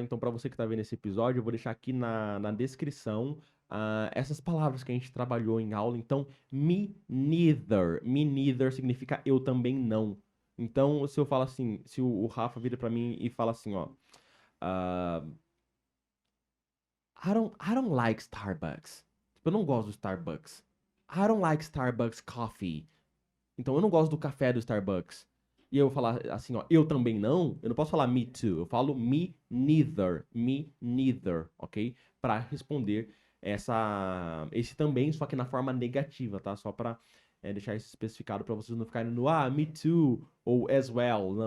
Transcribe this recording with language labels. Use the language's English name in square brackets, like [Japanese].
[Portuguese] Então, para você que tá vendo esse episódio, eu vou deixar aqui na descrição essas palavras que a gente trabalhou em aula. Então, me neither. Me neither significa eu também não. Então, se eu falo assim, se o Rafa vira para mim e fala assim, ó. [English] I don't like Starbucks. [Portuguese] Tipo, eu não gosto do Starbucks. [English] I don't like Starbucks coffee. [Portuguese] Então, eu não gosto do café do Starbucks. E eu falar assim, ó, eu também não, eu não posso falar me too, eu falo me neither, ok? Para responder esse também, só que na forma negativa, tá? Só para deixar isso especificado para vocês não ficarem no me too ou as well.